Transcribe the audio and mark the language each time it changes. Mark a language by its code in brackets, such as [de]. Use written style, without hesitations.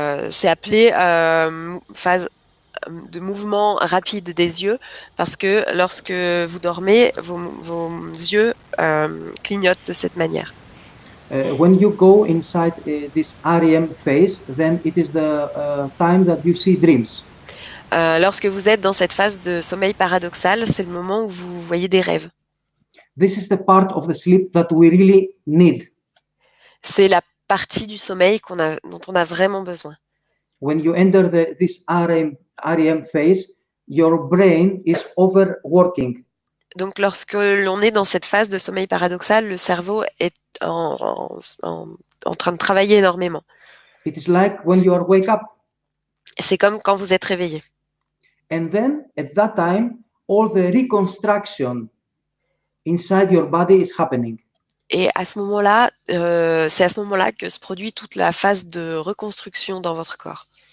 [fr] c'est appelé phase de mouvement rapide des yeux parce que lorsque vous dormez, vos yeux clignotent de cette manière. [en] When you go inside this REM phase, then it is the time that you see dreams. [fr] Lorsque vous êtes dans cette phase de sommeil paradoxal, c'est le moment où vous voyez des rêves. [en] This is the part of the sleep that we really need. [fr] C'est la partie du sommeil dont on a vraiment besoin. [en] When you enter this REM phase, your brain is overworking. [fr] Donc, lorsque l'on est dans cette phase de sommeil paradoxal, le cerveau est en train de travailler énormément. [en] It is like when you are wake up. [fr] C'est comme quand vous êtes réveillé. [en] And then at that time, all the reconstruction inside your body is happening. [fr] Et à ce moment-là, c'est à ce moment-là que se produit toute la phase de reconstruction dans votre corps.